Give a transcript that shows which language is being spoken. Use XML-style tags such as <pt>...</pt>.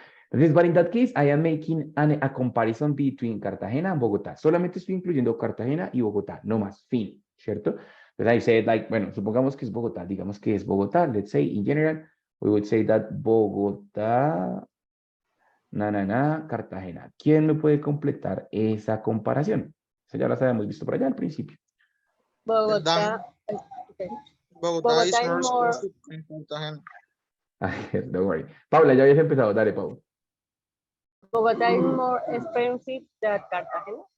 <en>Entonces, but in that case, I am making a comparison between Cartagena and Bogotá.</en> <es>Solamente estoy incluyendo Cartagena y Bogotá, no más, fin, ¿cierto?</es> <en>But I said, like,</en> <es>bueno, supongamos que es Bogotá,</es> <en>digamos que es Bogotá, let's say, in general, we would say that Bogotá, Cartagena.</en> <es>¿Quién me puede completar esa comparación? Eso ya las habíamos visto por allá al principio.</es> <en>Bogotá. Okay. Bogotá is Bogotá more is more- expensive than Cartagena. Don't worry.</en> <es>Paula, ya habías empezado, dale, Paula.</es> <en>Bogotá is more expensive than Cartagena.</en>